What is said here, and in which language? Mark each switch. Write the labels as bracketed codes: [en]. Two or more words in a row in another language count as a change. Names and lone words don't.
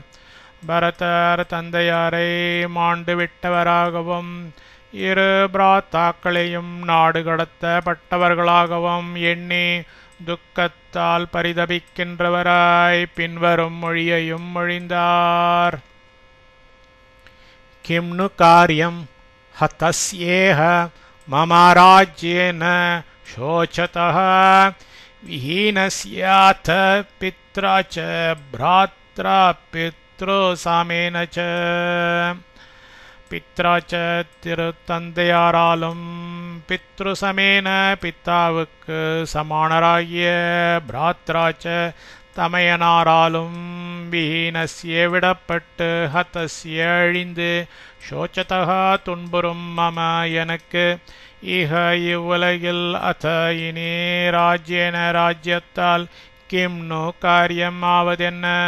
[ta] பரதர் தந்தையாரை மாண்டு விட்டவராகவும் இரு பிராத்தாக்களையும் நாடு கடத்தப்பட்டவர்களாகவும் எண்ணி துக்கத்தால் பரிதபிக்கின்றவராய் பின்வரும் மொழியையும் மொழிந்தார். [sa] किंनु कार्यम् हतस्येह मम राज्येन शोचतः विहीनस्याथ पित्रा च भ्रात्रा पितृसामेन च. पित्रा च [ta] திருத்தந்தையாராலும் பித்ருசமேன பித்தாவுக்கு சமானராகிய பிராத்ராச்ச தமையனாராலும் விஹீனஸ்ய விடப்பட்டு ஹதஸ்ய அழிந்து சோச்சதா துன்புறும் மம எனக்கு இஹ இவ்வுலகில் அத இனி ராஜ்யேன ராஜ்யத்தால் [sa] किंनु कार्यम् [ta] ஆவதென்ன?